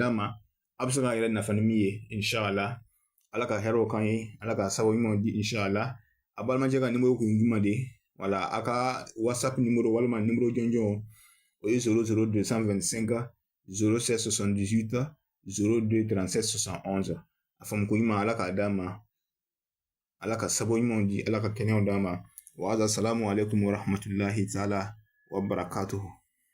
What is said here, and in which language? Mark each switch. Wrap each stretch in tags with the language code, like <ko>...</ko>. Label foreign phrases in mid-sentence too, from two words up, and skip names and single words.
<bm>d'a ma a bɛ se ka yɛrɛ nafa ni min ye inshallah ala ka hɛrɛw kan ye ala ka sababu ɲumanw di inshallah a balimacɛ ka numéro kun ye jumɛn de wala a ka whatsapp numéro walima numéro jɔnjɔn o ye 00225 07 78 02 37 71 a faamu ko ɲuman ala k'a d'a ma ala ka sababu ɲumanw di ala ka kɛnɛyaw d'a ma</bm> <ar>وسلام عليكم ورحمة الله تعالى وبركاته</ar>